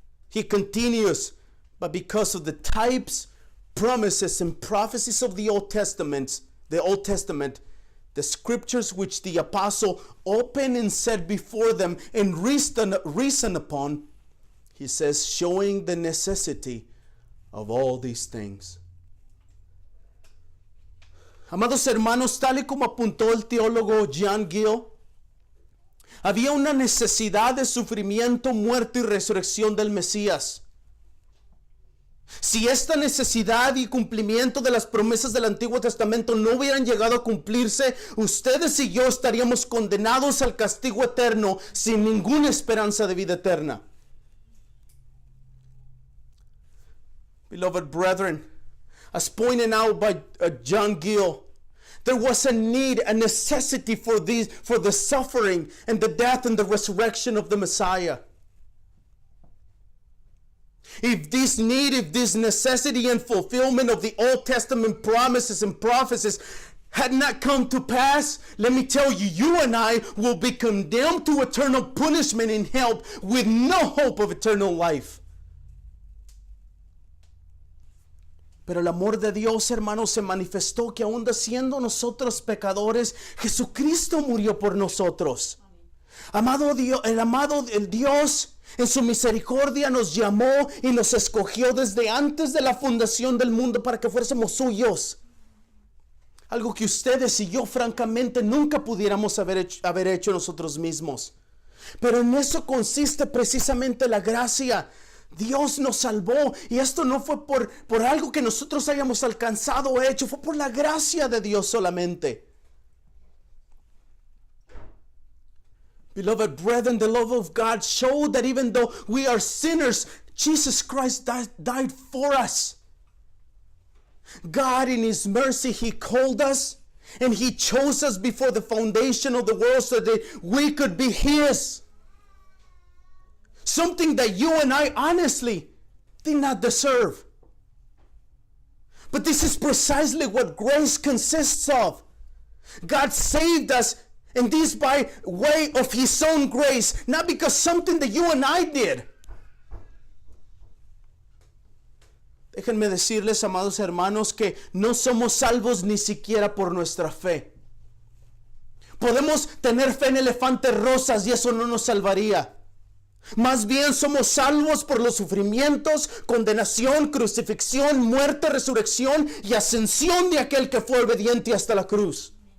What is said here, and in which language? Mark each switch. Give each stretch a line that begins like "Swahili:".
English: He continues, but because of the types, promises, and prophecies of the Old Testament, the scriptures which the apostle opened and set before them and reasoned upon, he says, showing the necessity of all these things.
Spanish: Amados hermanos, tal y como apuntó el teólogo John Gill, había una necesidad de sufrimiento, muerte y resurrección del Mesías. Si esta necesidad y cumplimiento de las promesas del Antiguo Testamento no hubieran llegado a cumplirse, ustedes y yo estaríamos condenados al castigo eterno sin ninguna esperanza de vida eterna.
English: Beloved brethren, as pointed out by John Gill, there was a need, a necessity for the suffering and the death and the resurrection of the Messiah. If this need, if this necessity and fulfillment of the Old Testament promises and prophecies had not come to pass, let me tell you, you and I will be condemned to eternal punishment in hell with no hope of eternal life.
Spanish: Pero el amor de Dios, hermanos, se manifestó que aún siendo nosotros pecadores, Jesucristo murió por nosotros. Amado Dios, el Dios en su misericordia nos llamó y nos escogió desde antes de la fundación del mundo para que fuésemos suyos. Algo que ustedes y yo francamente nunca pudiéramos haber hecho nosotros mismos. Pero en eso consiste precisamente la gracia. Dios nos salvó y esto no fue por algo que nosotros hayamos alcanzado o hecho, fue por la gracia de Dios solamente.
English: Beloved brethren, the love of God showed that even though we are sinners, Jesus Christ died for us. God in his mercy, he called us and he chose us before the foundation of the world so that we could be his. Something that you and I honestly did not deserve. But this is precisely what grace consists of. God saved us, and this by way of his own grace, not because something that you and I did.
Spanish: Déjenme decirles, amados hermanos, que no somos salvos ni siquiera por nuestra fe. Podemos tener fe en elefantes rosas y eso no nos salvaría. Más bien somos salvos por los sufrimientos, condenación, crucifixión, muerte, resurrección y ascensión de aquel que fue obediente hasta la cruz.